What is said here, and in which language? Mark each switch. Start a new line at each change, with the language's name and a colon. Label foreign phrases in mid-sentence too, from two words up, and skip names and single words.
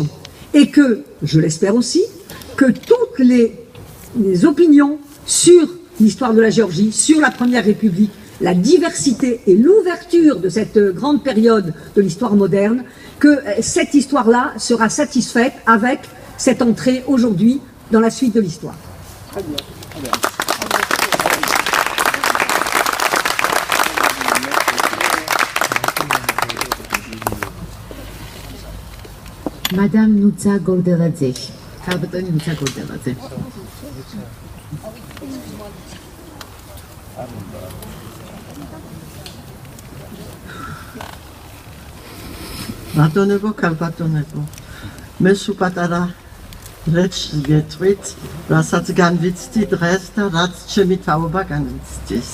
French: Et que, je l'espère aussi, que toutes les opinions sur l'histoire de la Géorgie, sur la Première République, la diversité et l'ouverture de cette grande période de l'histoire moderne, que cette histoire-là sera satisfaite avec cette entrée aujourd'hui dans la suite de l'histoire. Très bien. Très bien. Madame Nutsa Golderadze.
Georgian: Kalbatoni Nutsa Golderadze. ბატონებო, ქალბატონებო, მე სუპატარა რეჩს გეტყვით, რასაც განვიცდი დღეს და რაც ჩემი თაობა განვიცდის.